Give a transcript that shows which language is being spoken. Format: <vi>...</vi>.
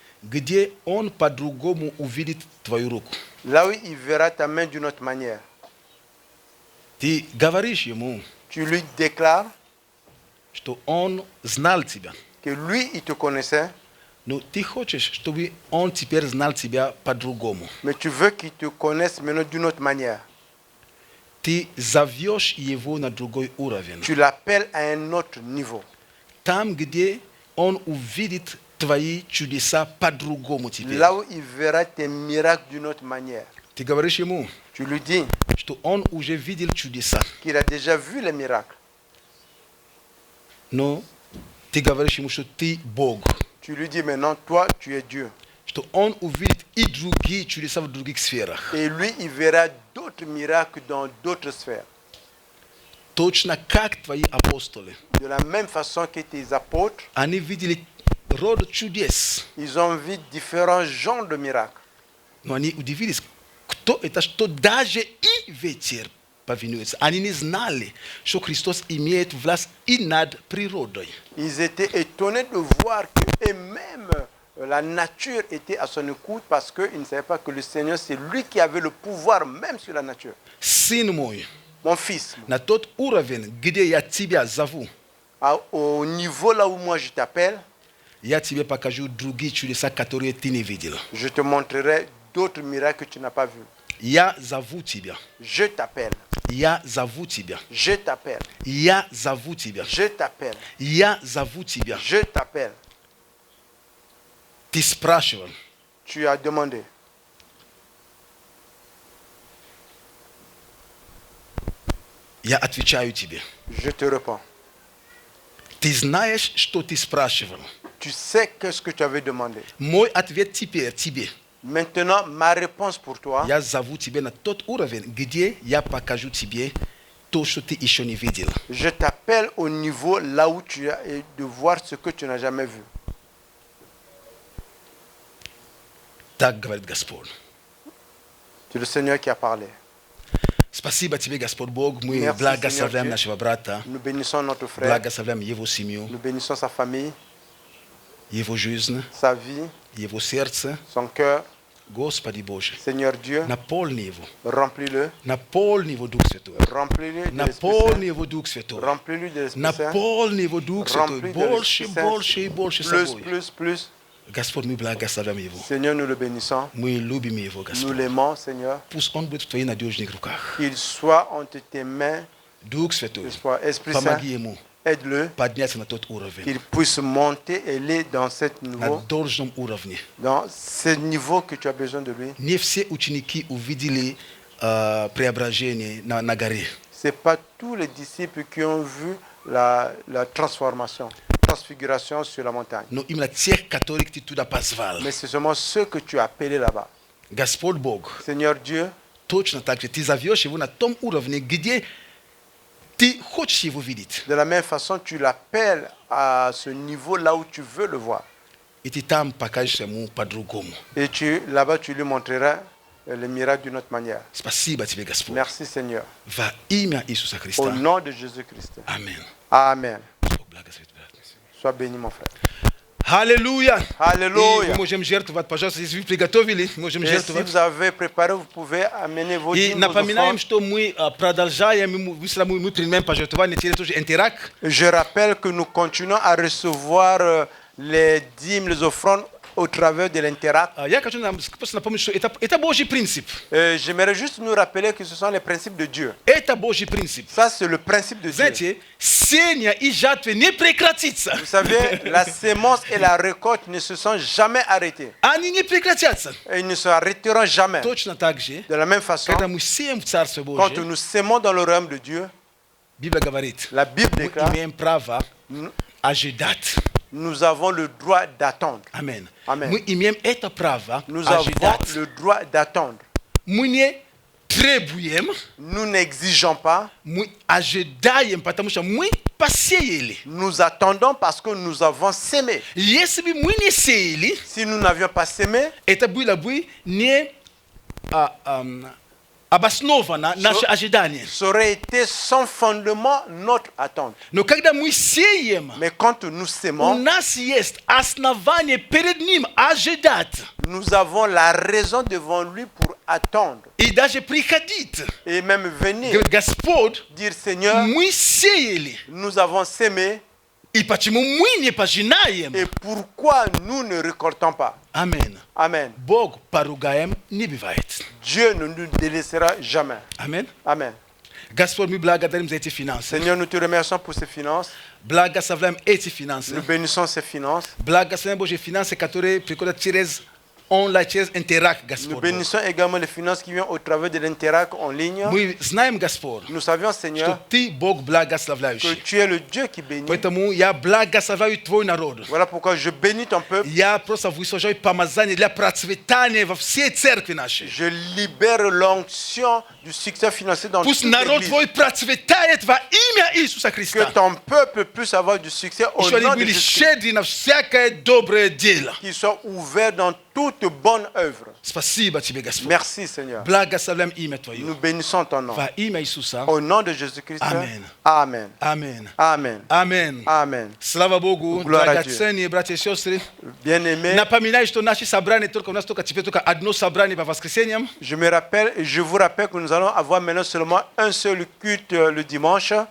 <ru>gdzie on по-другому увидит твою руку.</ru> <fr>Là où il verra ta main d'une autre manière.</fr> <ru>Ты говоришь ему,</ru> <fr>Tu lui déclares</fr> <ru>что он знал тебя.</ru> <fr>que lui, il te connaissait,</fr> <ru>Но ты хочешь, чтобы он теперь знал тебя по-другому.</ru> <fr>mais tu veux qu'il te connaisse maintenant d'une autre manière.</fr> <ru>Ты зовешь его на другой уровень.</ru> <fr>Tu l'appelles à un autre niveau.</fr> <ru>Там, где он увидит твои чудеса по-другому теперь.</ru> <fr>Là où il verra tes miracles d'une autre manière.</fr> <ru>Ты говоришь ему,</ru> <fr>Tu lui dis</fr> <ru>что он уже видел чудеса.</ru> <fr>qu'il a déjà vu les miracles.</fr> <ru>Но ты говоришь ему, что ты Бог.</ru> <fr>Tu lui dis maintenant, toi, tu es Dieu.</fr> <ru>Что он увидит и другие чудеса в других сферах.</ru> <fr>Et lui, il verra d'autres miracles dans d'autres sphères.</fr> <ru>Точно как твои апостолы.</ru> <fr>De la même façon que tes apôtres,</fr> <ru>Они видели род чудес.</ru> <fr>ils ont vu différents genres de miracles.</fr> <ru>Но они удивились, кто это, что даже и ветер повинуется. Они не знали, что Христос имеет власть и над природой.</ru> <fr>Ils étaient étonnés de voir que eux-mêmes, la nature était à son écoute parce qu'ils ne savaient pas que le Seigneur, c'est lui qui avait le pouvoir même sur la nature.</fr> <ru>Сын мой,</ru> <fr>Mon fils,</fr> <ru>на тот уровень, где я тебя зову,</ru> <fr>au niveau là où moi je t'appelle,</fr> <ru>я тебе покажу другие чудеса, которые ты не видел.</ru> <fr>je te montrerai d'autres miracles que tu n'as pas vus.</fr> <ru>Я зову тебя.</ru> <fr>Je t'appelle,</fr> <ru>Я зову тебя.</ru> <fr>je t'appelle,</fr> <ru>Я зову тебя.</ru> <fr>je t'appelle,</fr> <ru>Я зову тебя.</ru> <fr>je t'appelle.</fr> <ru>Ты спрашивал.</ru> <fr>Tu as demandé.</fr> <ru>Я отвечаю тебе.</ru> <fr>Je te réponds.</fr> <ru>Ты знаешь, что ты спрашивал.</ru> <fr>Tu sais qu'est-ce que tu avais demandé.</fr> <ru>Мой ответ теперь тебе.</ru> <fr>Maintenant, ma réponse pour toi,</fr> <ru>Я зову тебя на тот уровень, где я покажу тебе то, что ты еще не видел.</ru> <fr>je t'appelle au niveau là où tu as de voir ce que tu n'as jamais vu.</fr> <ru>Так говорит Господь.</ru> <fr>C'est le Seigneur qui a parlé.</fr> <ru>Спасибо тебе, Господь Бог. Мы</ru> <fr>Merci,</fr> <ru>благословляем</ru> <fr>Seigneur</fr> <ru>нашего брата.</ru> <fr>Nous bénissons notre frère,</fr> <ru>Благословляем его семью,</ru> <fr>nous bénissons sa famille,</fr> <ru>его жизнь,</ru> <fr>sa vie,</fr> <ru>его сердце.</ru> <fr>son cœur.</fr> <ru>Господи Боже,</ru> <fr>Seigneur Dieu,</fr> <ru>наполни его.</ru> <fr>remplis-le,</fr> <ru>Наполни его Дух Святой.</ru> <fr>remplis-le de l'Esprit</fr> <ru>Наполни</ru> <fr>Saint,</fr> <ru>его Дух Святой.</ru> <fr>remplis-le de l'Esprit Saint,</fr> <ru>Наполни его Дух Святой.</ru> <fr>remplis de</fr> <ru>Больше,</ru> <fr>l'Esprit</fr> <ru>больше и</ru> <fr>Saint,</fr> <ru>больше</ru> <fr>plus,</fr> <ru>собой.</ru> <fr>plus.</fr> <ru>Господь, мы благословляем его.</ru> <fr>Seigneur, nous le bénissons,</fr> <ru>Мы любим его,</ru> <fr>nous</fr> <ru>Господь.</ru> <fr>l'aimons, Seigneur,</fr> <ru>Пусть он будет в твоих надежных руках.</ru> <fr>qu'il soit entre tes mains,</fr> <ru>Дух Святой,</ru> <fr>espoir, Esprit Saint,</fr> <ru>помоги ему</ru> <fr>aide-le,</fr> <ru>подняться на тот уровень.</ru> <fr>qu'il puisse monter et aller dans ce</fr> <ru>На</ru> <fr>niveau,</fr> <ru>должном уровне.</ru> <fr>dans ce niveau que tu as besoin de lui.</fr> <ru>Не все ученики увидели преображение на горе.</ru> <fr>Ce n'est pas tous les disciples qui ont vu la transfiguration sur la montagne.</fr> <ru>Но именно тех, которых ты туда позвал.</ru> <fr>Mais c'est seulement ceux que tu as appelés là-bas.</fr> <ru>Господь Бог,</ru> <fr>Seigneur Dieu,</fr> <ru>точно так же ты зовешь его на том уровне, где ты хочешь его видеть.</ru> <fr>de la même façon, tu l'appelles à ce niveau là où tu veux le voir.</fr> <ru>И ты там покажешь ему по-другому.</ru> <fr>Et là-bas, tu lui montreras les miracles d'une autre manière.</fr> <ru>Спасибо тебе, Господь.</ru> <fr>Merci Seigneur.</fr> <ru>Во имя Иисуса</ru> <fr>Au</fr> <ru>Христа.</ru> <fr>nom de Jésus-Christ.</fr> <ru>Аминь.</ru> <fr>Amen.</fr> <ru>Бог благословит, брат.</ru> <fr>Sois béni, mon frère.</fr> <ru>Аллилуйя! И</ru> <fr>Alléluia.</fr> <ru>мы можем жертвовать, пожалуйста, если вы приготовили, можем</ru> <fr>Et si</fr> <ru>жертвовать.</ru> <fr>vous avez préparé, vous pouvez amener vos</fr> <ru>И</ru> <fr>dîmes, vos</fr> <ru>напоминаем,</ru> <fr>offrandes.</fr> <ru>что мы продолжаем, мы принимаем пожертвования через тоже интеракт.</ru> <fr>Je rappelle que nous continuons à recevoir les dîmes, les offrandes au travers de l'Interact.</fr> <ru>Я хочу нам просто напомнить, что это Божий принцип.</ru> <fr>J'aimerais juste nous rappeler que ce sont les principes de Dieu.</fr> <ru>Это Божий принцип.</ru> <fr>Ça, c'est le principe de Dieu.</fr> <ru>Знаете, сеяние и жатва не прекратится.</ru> <fr>Vous savez, la sémence et la récolte ne se sont jamais arrêtées.</fr> <ru>Они не прекратятся.</ru> <fr>Et ils ne se arrêteront jamais.</fr> <ru>Точно так же,</ru> <fr>De la même façon,</fr> <ru>когда мы сеем в Царство</ru> <fr>quand</fr> <ru>Божие,</ru> <fr>nous sémons dans le royaume de Dieu,</fr> <ru>Библия говорит,</ru> <fr>la Bible</fr> <ru>мы</ru> <fr>déclare,</fr> <ru>имеем право ожидать.</ru> <fr>nous avons le droit d'attendre.</fr> <ru>Аминь.</ru> <fr>Amen.</fr> <ru>Мы имеем это право</ru> <fr>Nous avons</fr> <ru>ожидать.</ru> <fr>le droit d'attendre.</fr> <ru>Мы не требуем,</ru> <fr>Nous n'exigeons pas,</fr> <ru>мы ожидаем, потому что мы посеяли.</ru> <fr>nous attendons parce que nous avons sémé.</fr> <ru>Если бы мы не сеяли,</ru> <fr>Si nous n'avions pas sémé,</fr> <ru>это было бы не обоснова на наше ожидание.</ru> <fr>Ça aurait été sans fondement notre attente.</fr> <ru>Но когда мы сеем,</ru> <fr>Mais quand nous</fr> <ru>у</ru> <fr>sémons,</fr> <ru>нас есть основание перед Ним ожидать</ru> <fr>nous avons la raison devant lui pour attendre</fr> <ru>и даже приходить.</ru> <fr>et même venir</fr> <ru>Говорит, Господь,</ru> <fr>dire Seigneur,</fr> <ru>мы сеяли,</ru> <fr>nous avons sémé</fr> <ru>и почему мы не пожинаем?</ru> <fr>et pourquoi nous ne récoltons pas?</fr> <ru>Аминь.</ru> <fr>Amen.</fr> <ru>Бог поругаем не бывает.</ru> <fr>Dieu ne nous délaissera jamais.</fr> <ru>Аминь.</ru> <fr>Amen.</fr> <ru>Господь, мы благодарим за эти финансы.</ru> <fr>Seigneur, nous te remercions pour ces finances.</fr> <ru>Благословляем эти финансы.</ru> <fr>Nous bénissons ces finances.</fr> <ru>Благословляем Божьи финансы, которые приходят через онлайн, через интеракт,</ru> <fr>Nous</fr> <ru>Господь.</ru> <fr>bénissons également les finances qui viennent au travers de l'interact en ligne.</fr> <ru>Мы знаем, Господь,</ru> <fr>Nous savions,</fr> <ru>что</ru> <fr>Seigneur,</fr> <ru>Ты Бог</ru> <fr>que</fr> <ru>благословляющий.</ru> <fr>tu es le Dieu qui bénit.</fr> <ru>Поэтому я благословляю Твой народ.</ru> <fr>Voilà pourquoi je bénis ton peuple.</fr> <ru>Я просто высажаю помазание для процветания во всей церкви нашей.</ru> <fr>Je libère l'onction du succès financier dans</fr> <ru>Пусть</ru> <fr>toute</fr> <ru>народ</ru> <fr>l'église.</fr> <ru>Твой процветает во имя Иисуса</ru> <fr>Que</fr> <ru>Христа.</ru> <fr>ton peuple puisse avoir du succès au</fr> <ru>Еще они</ru> <fr>nom de</fr> <ru>были</ru> <fr>Jésus.</fr> <ru>щедры на всякое доброе дело.</ru> <fr>Qu'ils soient ouverts dans toute bonne œuvre.</fr> <ru>Спасибо Тебе, Господь.</ru> <fr>Merci, Seigneur.</fr> <ru>Благословляем имя Твое.</ru> <fr>Nous bénissons ton nom.</fr> <ru>Во имя Иисуса.</ru> <fr>Au nom de Jésus-Christ. Amen. Amen.</fr> <ru>Аминь.</ru> <fr>Amen.</fr> <ru>Аминь.</ru> <fr>Amen.</fr> <ru>Слава Богу,</ru> <fr>Gloire à</fr> <ru>драгоценные братья и сестры.</ru> <fr>Bien-aimés,</fr> <ru>Напоминаю, что наши собрания у нас только теперь только одно собрание по воскресеньям.</ru> <fr>je vous rappelle que nous allons avoir maintenant seulement un seul culte le dimanche.</fr>